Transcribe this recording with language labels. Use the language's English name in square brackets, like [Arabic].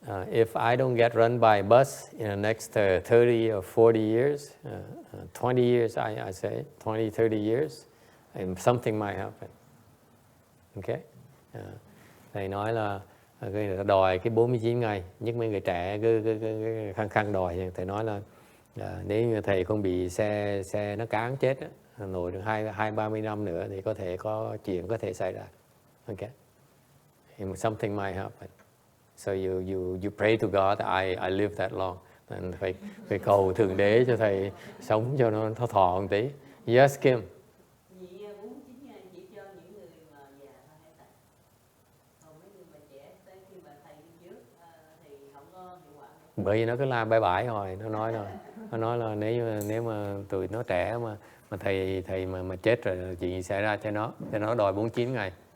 [English] If I don't get run by a bus in the next 30 or 40 years, 20 years, I say, 20, 30 years, and something might happen. Okay? [Vietnamese] Thầy nói là người ta đòi cái 49 ngày, nhất mấy người trẻ cứ khăng đòi. Thầy nói là nếu như thầy không bị xe nó cán chết á, nổi được 20-30 năm nữa thì có thể có chuyện có thể xảy ra. Okay? [English] And something might happen. So you pray to God that I live that long. [Vietnamese] And phải cầu Thượng Đế cho thầy sống cho nó thọ một tí. [English] Yes, Kim. [Vietnamese] Chị 49 ngày chỉ cho những người mà già thôi hả thầy? Còn mấy người mà trẻ tới khi mà thầy đi trước thì không có hiệu quả. Bởi vì nó cứ la bye bye rồi, nó nói là nếu mà tụi nó trẻ mà thầy mà chết rồi chuyện gì xảy ra cho nó đòi 49 ngày.